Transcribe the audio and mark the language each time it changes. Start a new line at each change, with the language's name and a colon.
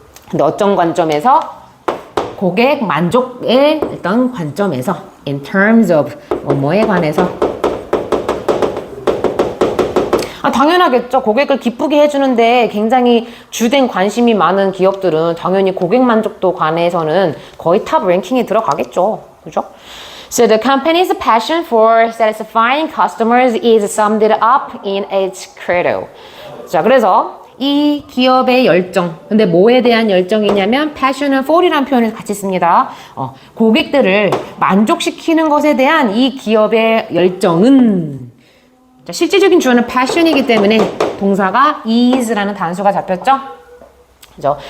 Korean: 근데 어떤 관점에서 고객 만족의 어떤 관점에서 in terms of 뭐에 관해서 당연하겠죠. 고객을 기쁘게 해주는데 굉장히 주된 관심이 많은 기업들은 당연히 고객 만족도 관해서는 거의 탑 랭킹에 들어가겠죠. 그죠?
English: So the company's passion for satisfying customers is summed up in its credo.
Korean: 자, 그래서 이 기업의 열정. 근데 뭐에 대한 열정이냐면 passion for이라는 표현을 같이 씁니다. 고객들을 만족시키는 것에 대한 이 기업의 열정은 자, 실질적인 주어는 passion이기 때문에 동사가 is라는 단수가 잡혔죠? 그죠?